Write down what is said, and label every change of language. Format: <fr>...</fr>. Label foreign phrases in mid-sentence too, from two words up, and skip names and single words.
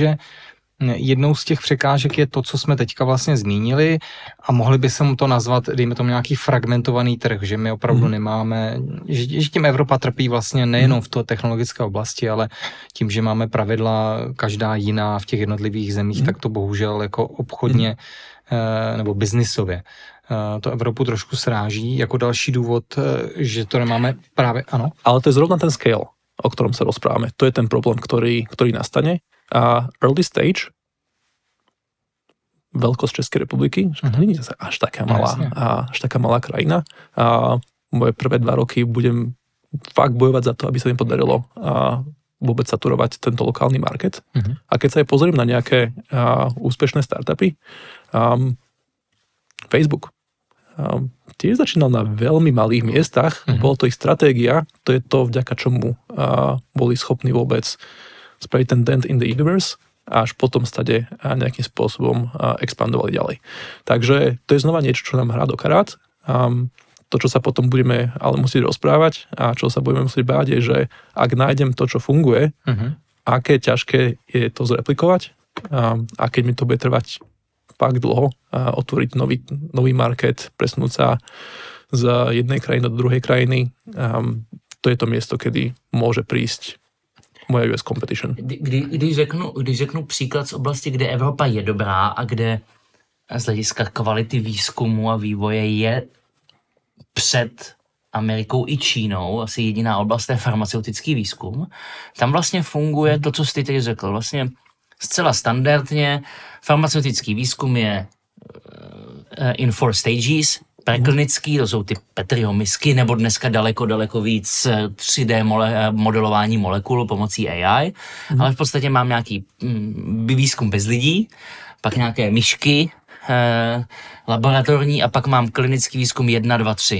<cs>že jednou z těch překážek je to, co jsme teďka vlastně zmínili a mohli by se mu to nazvat, dejme tomu nějaký fragmentovaný trh, že my opravdu nemáme, že tím Evropa trpí vlastně nejenom v té technologické oblasti, ale tím, že máme pravidla každá jiná v těch jednotlivých zemích, tak to bohužel jako obchodně nebo biznisově to Evropu trošku sráží. Jako další důvod, že to nemáme právě, ano. Ale to je zrovna ten</cs> <en>scale,</en> <sk>o ktorom sa rozprávame. To je ten problém, ktorý nastane. A</sk> <en>early stage,</en> <sk>veľkosť Českej republiky, že to nie je až taká malá krajina. A moje prvé 2 roky budem fakt bojovať za to, aby sa mi podarilo vôbec saturovať tento lokálny market. A keď sa aj pozriem na nejaké úspešné startupy, Facebook tiež začínal na veľmi malých miestach, bolo to ich stratégia, to je to, vďaka čomu boli schopní vôbec spraviť ten</sk> <en>dent in the universe</en> <sk>a až potom stade nejakým spôsobom expandovali ďalej. Takže to je znova niečo, čo nám hrá do karát. To, čo sa potom budeme ale musieť rozprávať a čo sa budeme musieť báť, je, že ak nájdem to, čo funguje, aké ťažké je to zreplikovať a keď mi to bude trvať fakt dlho otvoriť nový market, presnúť sa z jednej krajiny do druhej krajiny, to je to miesto, kedy môže prísť moje</sk> <en>US competition.</en> <cs>Když řeknu příklad z oblasti, kde Evropa je dobrá a kde z hlediska kvality výzkumu a vývoje je před Amerikou i Čínou, asi jediná oblast je farmaceutický výzkum, tam vlastně funguje to, co jsi teď řekl. Vlastně zcela standardně farmaceutický výzkum je</cs> <en>in 4 stages,</en> <cs>preklinický, to jsou ty Petriho misky, nebo dneska daleko víc 3D modelování molekul pomocí AI, ale v podstatě mám nějaký výzkum bez lidí, pak nějaké myšky laboratorní a pak mám klinický výzkum 1, 2, 3.</cs>